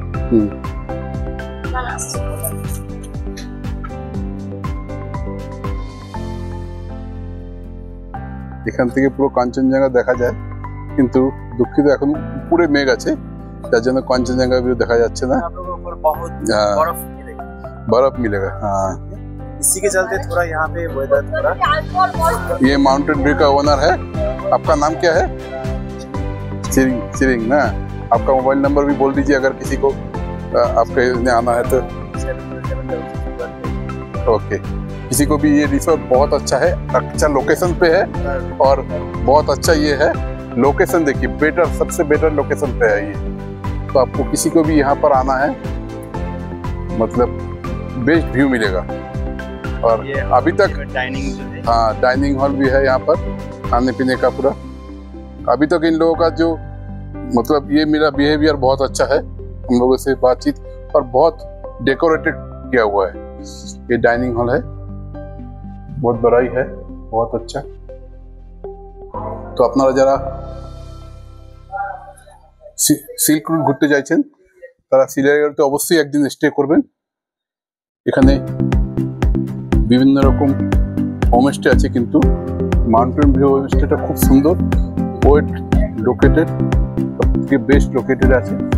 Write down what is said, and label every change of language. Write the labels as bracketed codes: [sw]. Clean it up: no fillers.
[bn] এখান থেকে পুরো কাঞ্চনজঙ্ঘা দেখা যায়, কিন্তু দুঃখিত এখন পুরো মেঘ আছে, যার জন্য কাঞ্চনজঙ্ঘা ভিউ দেখা যাচ্ছে না। [hi] बर्फ मिलेगा, हाँ। इसी के चलते थोड़ा यहाँ पे वेदर थोड़ा। ये माउंटेन व्यू का ओनर है, आपका नाम क्या है? चिरिंग ना। आपका मोबाइल नंबर भी बोल दीजिए अगर किसी को आपके यहाँ आना है तो। ओके, किसी को भी ये रिसोर्ट बहुत अच्छा है, अच्छा लोकेशन पे है और बहुत अच्छा ये है लोकेशन। देखिए बेटर, सबसे बेटर लोकेशन पे है ये, तो आपको किसी को भी यहाँ पर आना है मतलब बेस्ट व्यू मिलेगा। और अभी तक डाइनिंग जो है, हाँ डाइनिंग हॉल भी है यहाँ पर, खाने पीने का पूरा। अभी तक इन लोगों का जो मतलब ये मेरा बिहेवियर बहुत अच्छा है, हम लोगों से बातचीत, और बहुत डेकोरेटेड किया हुआ है। ये डाइनिंग हॉल है, बहुत बड़ा ही है, बहुत अच्छा। [bn] তো আপনারা যারা সিল্ক রুট ঘুরতে যাচ্ছেন তারা সিলেটে অবশ্যই একদিন স্টে করবেন। এখানে বিভিন্ন রকম হোমস্টে আছে, কিন্তু মাউন্টেন ভিউ হোমস্টেটা খুব সুন্দর, ওয়েট লোকেটেড, সবথেকে বেস্ট লোকেটেড আছে।